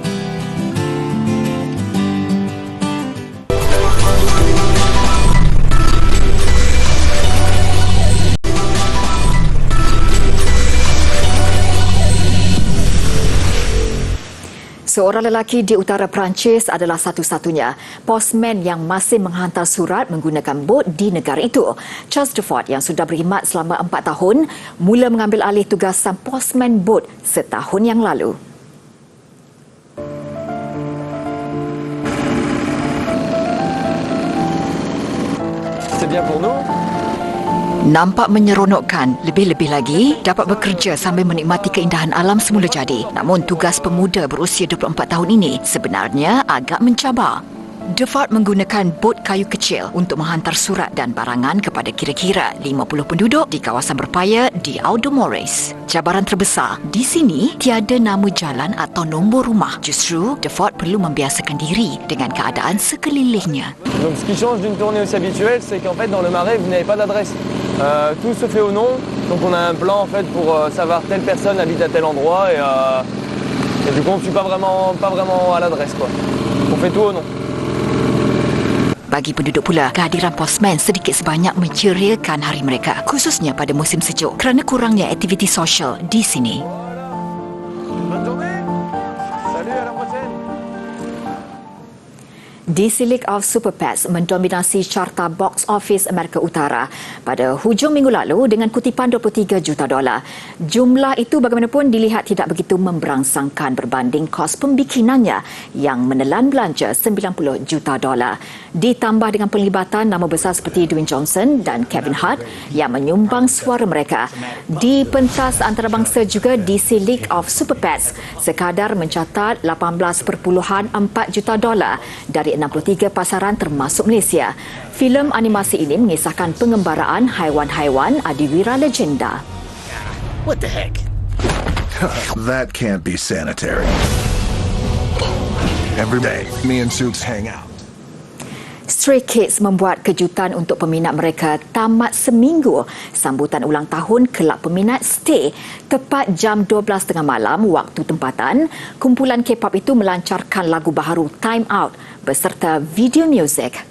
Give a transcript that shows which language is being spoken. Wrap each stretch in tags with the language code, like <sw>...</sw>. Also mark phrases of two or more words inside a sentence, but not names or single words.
<ms>Seorang lelaki di utara Perancis adalah satu-satunya postman yang masih menghantar surat menggunakan bot di negara itu. Charles Defort yang sudah berkhidmat selama 4 tahun mula mengambil alih tugasan postman bot setahun yang lalu.</ms> <fr>C'est bien pour nous.</fr> <ms>Nampak menyeronokkan, lebih-lebih lagi dapat bekerja sambil menikmati keindahan alam semula jadi. Namun tugas pemuda berusia 24 tahun ini sebenarnya agak mencabar. Defort menggunakan bot kayu kecil untuk menghantar surat dan barangan kepada kira-kira 50 penduduk di kawasan berpaya di Audemores. Cabaran terbesar, di sini tiada nama jalan atau nombor rumah. Justru, Defort perlu membiasakan diri dengan keadaan sekelilingnya.</ms> <fr>Donc ce qui change d'une tournée aussi habituelle, c'est qu'en fait dans le Marais, vous n'avez pas d'adresse. Tout se fait au nom, donc on a un plan en fait pour savoir telle personne habite à tel endroit et du coup on ne suit pas vraiment à l'adresse quoi. On fait tout au nom.</fr> <ms>Bagi penduduk pula, kehadiran postman sedikit sebanyak menceriakan hari mereka, khususnya pada musim sejuk kerana kurangnya aktiviti sosial di sini.</ms> <fr>Bonne journée. Salut, à la prochaine.</fr> <ms>DC League of Super Pets mendominasi carta</ms> <en>box office</en> <ms>Amerika Utara pada hujung minggu lalu dengan kutipan $23 juta. Jumlah itu bagaimanapun dilihat tidak begitu memberangsangkan berbanding kos pembikinannya yang menelan belanja $90 juta. Ditambah dengan penglibatan nama besar seperti Dwayne Johnson dan Kevin Hart yang menyumbang suara mereka. Di pentas antarabangsa juga DC League of Super Pets sekadar mencatat $18.4 juta dari 63 pasaran termasuk Malaysia. Filem animasi ini mengisahkan pengembaraan haiwan-haiwan adiwira legenda.</ms> <en>What the heck? That can't be sanitary. Every day, me and Souks hang out.</en> <ms>Stray Kids membuat kejutan untuk peminat mereka tamat seminggu sambutan ulang tahun kelab peminat Stay. Tepat jam 12.30 malam waktu tempatan, kumpulan K-pop itu melancarkan lagu baharu Time Out beserta video muzik.</ms>